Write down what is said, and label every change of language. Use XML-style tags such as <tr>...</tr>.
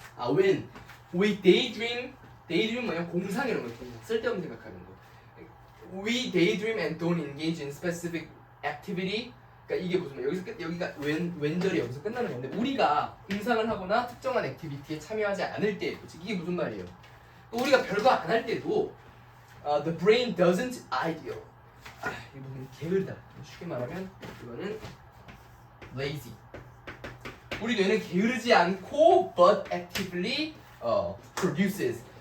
<en>when we daydream</en> <ko>뭐냐 공상이라는 거 공상 쓸데없는 생각하는 거.</ko> <en>We daydream and don't engage in specific activity.</en> <ko>그러니까 이게 무슨 말? 여기서 여기가 왼절이 여기서 끝나는 건데 우리가 공상을 하거나 특정한 액티비티에 참여하지 않을 때, 이게 무슨 말이에요? 우리가 별거 안 할 때도</ko> <en>the brain doesn't ideal.</en> <ko>이 부분이 게으르다. 쉽게 말하면 이거는 lazy. 우리 뇌는 게으르지 않고</ko> <en>but actively produces.</en>